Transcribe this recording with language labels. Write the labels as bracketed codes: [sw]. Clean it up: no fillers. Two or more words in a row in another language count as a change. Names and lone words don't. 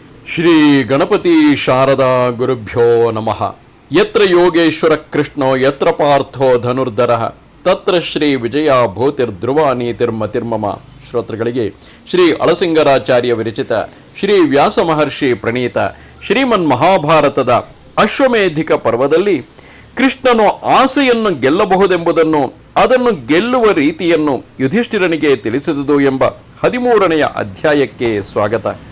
[sa] ಶ್ರೀ ಗಣಪತಿ ಶಾರದಾ ಗುರುಭ್ಯೋ ನಮಃ. ಯತ್ರ ಯೋಗೇಶ್ವರ ಕೃಷ್ಣೋ ಯತ್ರ ಪಾರ್ಥೋ ಧನುರ್ಧರ ತತ್ರ ಶ್ರೀ ವಿಜಯ ಭೂತಿರ್ಧ್ರುವ ನೀತಿರ್ಮತಿರ್ಮಮ. [kn] ಶ್ರೋತೃಗಳಿಗೆ ಶ್ರೀ ಅಳಸಿಂಗರಾಚಾರ್ಯ ವಿರಚಿತ ಶ್ರೀ ವ್ಯಾಸ ಮಹರ್ಷಿ ಪ್ರಣೀತ ಶ್ರೀಮನ್ ಮಹಾಭಾರತದ ಅಶ್ವಮೇಧಿಕ ಪರ್ವದಲ್ಲಿ ಕೃಷ್ಣನು ಆಸೆಯನ್ನು ಗೆಲ್ಲಬಹುದೆಂಬುದನ್ನು, ಅದನ್ನು ಗೆಲ್ಲುವ ರೀತಿಯನ್ನು ಯುಧಿಷ್ಠಿರನಿಗೆ ತಿಳಿಸಿದುದು ಎಂಬ 13ನೆಯ ಅಧ್ಯಾಯಕ್ಕೆ ಸ್ವಾಗತ.